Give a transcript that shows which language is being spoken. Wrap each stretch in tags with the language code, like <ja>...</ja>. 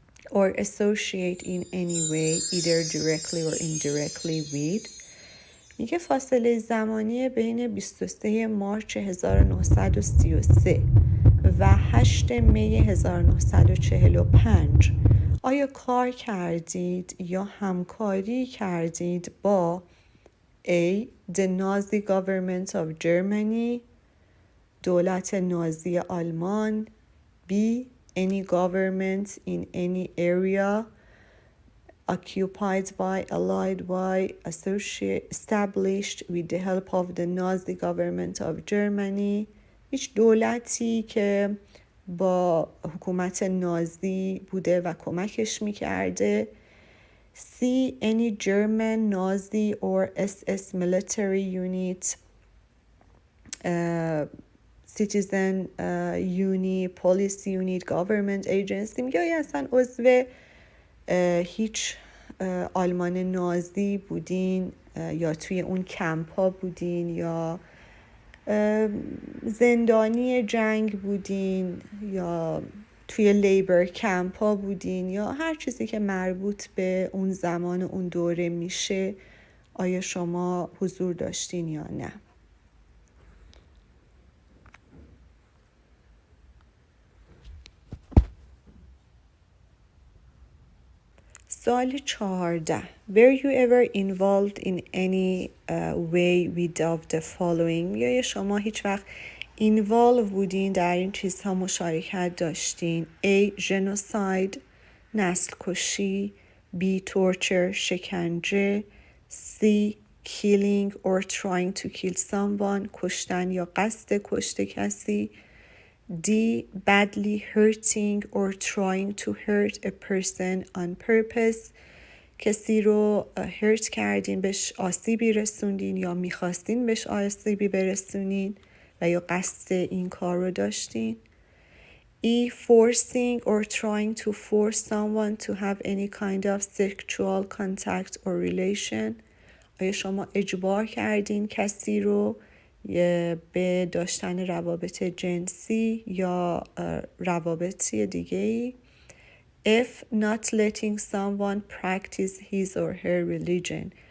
<en>or associate in any way either directly or indirectly with؟</en> <fa>میگه فاصله زمانی بین 23 مارچ 1933 و 8 می 1945 آیا کار کردید یا همکاری کردید با A.</fa> <en>The Nazi government of Germany</en> <fa>دولت نازی آلمان</fa> <en>B. Any government in any area occupied by, allied by, established with the help of the Nazi government of Germany</en> <fa>هیچ دولتی که با حکومت نازی بوده و کمکش میکرده</fa> <en>C. Any German, Nazi or SS military unit citizen unit, police unit, government agency</en> <fa>میگه یا اصلا عضو هیچ آلمان نازی بودین یا توی اون کمپ ها بودین یا زندانی جنگ بودین یا توی لیبر کمپ ها بودین یا هر چیزی که مربوط به اون زمان و اون دوره میشه آیا شما حضور داشتین یا نه؟</fa> <en>سوال 14 Were you ever involved in any way with of the following؟</en> <fa>یا شما هیچ وقت involve بودین در این چیزها مشارکت داشتین</fa> <en>A.</en> <fa>genocide نسل کشی B.</fa> <en>torture شکنجه C. killing or trying to kill someone</en> <fa>کشتن یا قصد کشت کسی</fa> <en>D. Badly hurting or trying to hurt a person on purpose.</en> <fa>کسی رو هرت کردین، بهش آسیبی رسوندین یا میخواستین بهش آسیبی برسونین و یا قصد این کار رو داشتین. E.</fa> <en>Forcing or trying to force someone to have any kind of sexual contact or relation.</en> <fa>آیا شما اجبار کردین کسی رو به داشتن روابط جنسی یا روابطی دیگه‌ای؟ F.</fa> <en>Not letting someone practice his or her religion.</en>